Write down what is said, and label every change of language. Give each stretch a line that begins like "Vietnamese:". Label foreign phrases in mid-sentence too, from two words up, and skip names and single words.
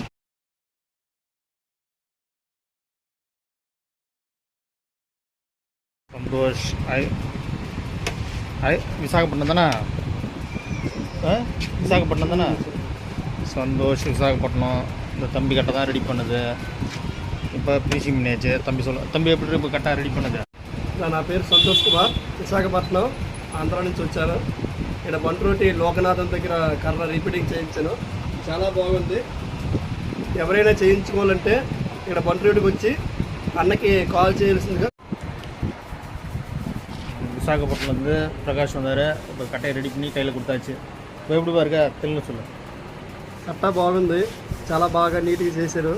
Tamil: சந்தோஷ் விசாகப்பட்டினம் தானே? விசாகப்பட்டினம் தானே? சந்தோஷ் விசாகப்பட்டினம். இந்த தம்பி கட்டை தான் ரெடி பண்ணுது. இப்போ ஃபினிஷிங் பண்ணியாச்சு. தம்பி எப்படி இப்போ கட்டை ரெடி பண்ணுது?
Telugu: నా పేరు సంతోష్ కుమార్, విశాఖపట్నం, ఆంధ్ర నుంచి వచ్చాను. ఇక్కడ బంట్రోటి లోకనాథం దగ్గర కర్ర రిపీటింగ్ చేయించాను. చాలా బాగుంది. ఎవరైనా చేయించుకోవాలంటే ఇక్కడ బంట్రోటికి వచ్చి అన్నకి కాల్ చేయాల్సిందిగా.
Tamil: விசாகப்பட்டினத்துலேருந்து பிரகாஷ் வந்தார். இப்போ கட்டையை ரெடி பண்ணி கையில் கொடுத்தாச்சு. இப்போ எப்படி பாருங்க தெலுங்கு சொல்லு.
Telugu: కట్ట బాగుంది. చాలా బాగా నీట్గా చేశారు.